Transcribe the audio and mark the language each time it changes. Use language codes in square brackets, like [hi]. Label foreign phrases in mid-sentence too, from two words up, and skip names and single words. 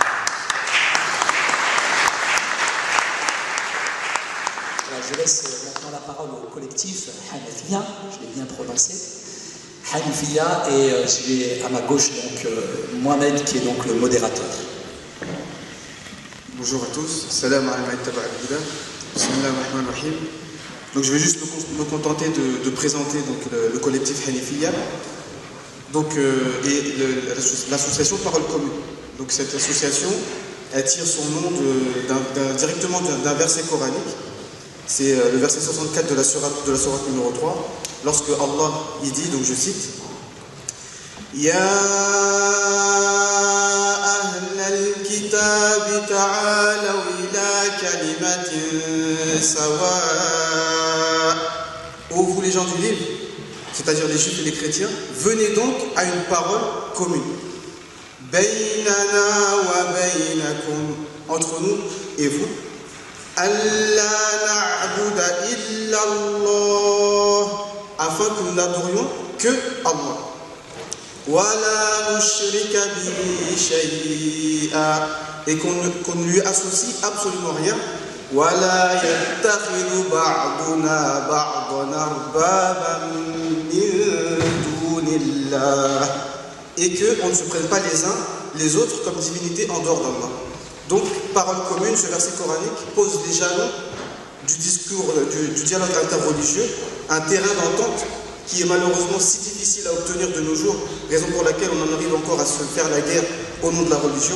[fr] Alors, je laisse maintenant la parole au collectif Hanafia, je l'ai bien prononcé. Hanafia, et j'ai à ma gauche donc Mohamed qui est donc le modérateur. Bonjour à tous, [ar] سلام عليكم بسم الله الرحمن الرحيم. [fr] Donc je vais juste me contenter de présenter donc, le collectif Hanafia et l'association Parole Commune. Donc cette association, elle tire son nom directement d'un verset coranique. C'est le verset 64 de la sourate numéro 3, lorsque Allah il dit, donc je cite, [ar] يا أهل الكتاب تعالوا إلى كلمة سواء. [fr] Ô vous les gens du livre, c'est-à-dire les juifs et les chrétiens, venez donc à une parole commune. [ar] بيننا وبينكم, [fr] entre nous et vous. [ar] الله نعبد إلا الله, [fr] afin que nous n'adorions que Allah. [ar] ولا نشرك به شيئا, [fr] et qu'on ne lui associe absolument rien. [ar] ولا يتخذ بعضنا بعضا أربابا من دون الله, [fr] et qu'on ne se prenne pas les uns les autres comme divinités en dehors d'Allah. Donc, parole commune, ce verset coranique pose les jalons du discours, du dialogue interreligieux, un terrain d'entente qui est malheureusement si difficile à obtenir de nos jours, raison pour laquelle on en arrive encore à se faire la guerre au nom de la religion.